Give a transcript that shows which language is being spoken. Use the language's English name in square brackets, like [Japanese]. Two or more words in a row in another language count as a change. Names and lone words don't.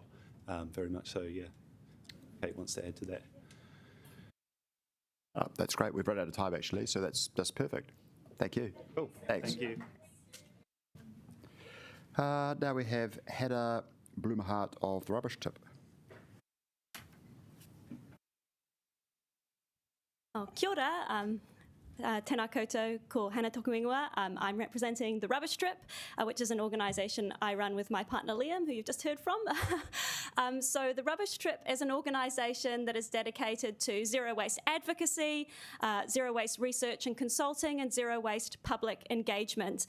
[English] Very much so. Yeah. Kate wants to add to that. That's great. We've run out of time actually, so that's perfect. Thank you. Cool. Thanks. Thank you. Now we have Hannah Blumhardt of The Rubbish Tip. [Māori] Kia ora. Tēnā koutou, ko Hannah Tokuingoa. [English] I'm representing The Rubbish Trip, which is an organisation I run with my partner Liam, who you've just heard from. So The Rubbish Trip is an organisation that is dedicated to zero waste advocacy, zero waste research and consulting, and zero waste public engagement.